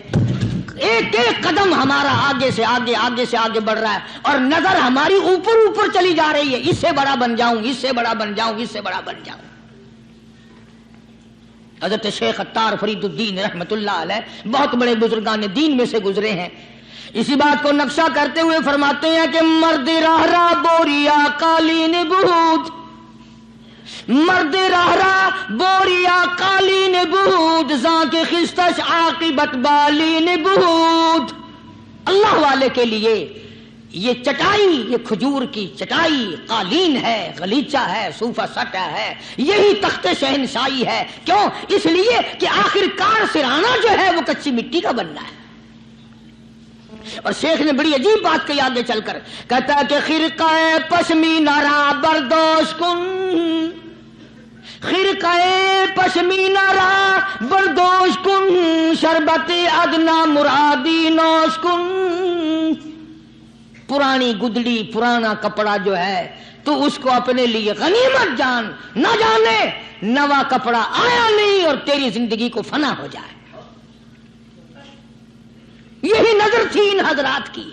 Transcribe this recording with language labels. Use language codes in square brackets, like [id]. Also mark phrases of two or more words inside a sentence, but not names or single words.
[ur] ایک ایک قدم ہمارا آگے سے آگے، آگے سے آگے بڑھ رہا ہے، اور نظر ہماری اوپر اوپر چلی جا رہی ہے. اس سے بڑا بن جاؤں، اس سے بڑا بن جاؤں، اس سے بڑا بن جاؤں. حضرت شیخ عطار فرید الدین [ar] رحمت اللہ علیہ [ur] بہت بڑے بزرگان دین میں سے گزرے ہیں. اسی بات کو نقشہ کرتے ہوئے فرماتے ہیں کہ [fa] مرد راہ را بوریا قالین بہود، مرد رہرا بوریا قالین بود زاں کے خستش عاقبت بالین بود. [ur] اللہ والے کے لیے یہ چٹائی، یہ کھجور کی چٹائی قالین ہے، غلیچہ ہے، صوفہ سٹا ہے، یہی تخت شہنشاہی ہے. کیوں؟ اس لیے کہ آخر کار سرہانہ جو ہے وہ کچی مٹی کا بننا ہے. اور شیخ نے بڑی عجیب بات کہی آگے چل کر، کہتا ہے کہ [fa] خرقہ پشمینہ را بردوش کن، خرقہ پشمینہ را بردوش کن، شربت ادنا مرادی نوش کن. [ur] پرانی گدڑی، پرانا کپڑا جو ہے تو اس کو اپنے لیے غنیمت جان، نہ جانے نوا کپڑا آیا نہیں اور تیری زندگی کو فنا ہو جائے. یہی نظر تھی ان حضرات کی.